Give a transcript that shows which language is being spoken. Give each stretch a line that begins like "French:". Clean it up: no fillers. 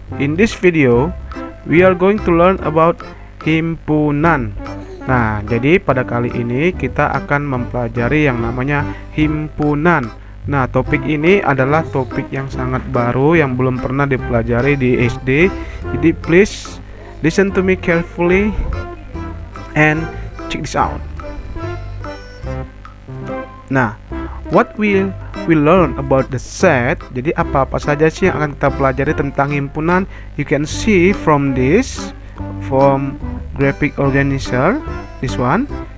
English: In this video, we are going to learn about himpunan.
Indonesian: Nah, jadi pada kali ini kita akan mempelajari yang namanya himpunan. Nah, topik ini adalah topik yang sangat baru yang belum pernah dipelajari di SD.
English: Jadi please listen to me carefully and check this out. Nah, what will we learn about the set?
Indonesian: Jadi apa-apa saja sih yang akan kita pelajari tentang himpunan?
English: You can see from this, from graphic organizer, this one.